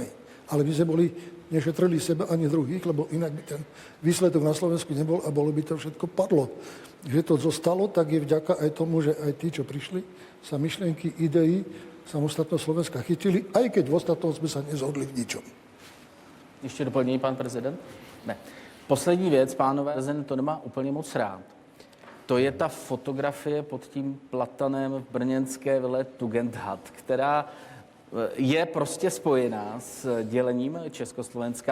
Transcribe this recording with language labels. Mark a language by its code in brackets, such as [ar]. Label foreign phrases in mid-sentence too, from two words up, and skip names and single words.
[sk] Ale my sme nešetrili seba ani druhých, lebo inak by ten výsledok na Slovensku nebol a bolo by to všetko padlo. Že to zostalo, tak je vďaka aj tomu, že aj tí, čo prišli, sa myšlienky, idei samostatného Slovenska chytili, aj keď v ostatnom sme sa nezhodli v ničom. [cs] Ještě doplní pan prezident? Ne. Poslední věc, pánové, prezident to nemá úplně moc rád. To je ta fotografie pod tím platanem v brněnské vile Tugendhat, která je prostě spojená s dělením Československa.